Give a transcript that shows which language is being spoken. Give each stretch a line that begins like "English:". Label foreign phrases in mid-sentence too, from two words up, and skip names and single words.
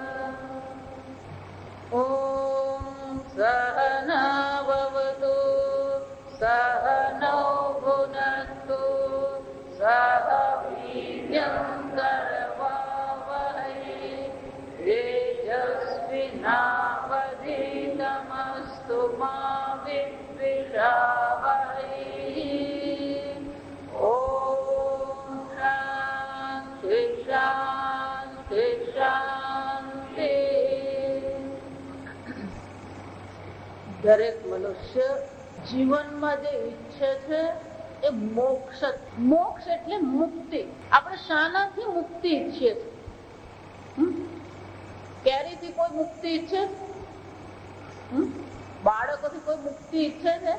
Sanskrit: ॐ सहना भवतु सहनौ भुनक्तु सह वीर्यं करवावहै तेजस्विनावधीतमस्तु मा विद्विषावहै। ॐ शान्ति शान्ति शान्ति।
Gujarati: દરેક મનુષ્ય જીવનમાં જે ઈચ્છે છે એ મોક્ષ. મોક્ષ એટલે મુક્તિ. આપણે શાનાથી મુક્તિ ઈચ્છીએ છીએ? કેરીથી કોઈ મુક્તિ ઈચ્છે? બાળકોથી કોઈ મુક્તિ ઈચ્છે છે?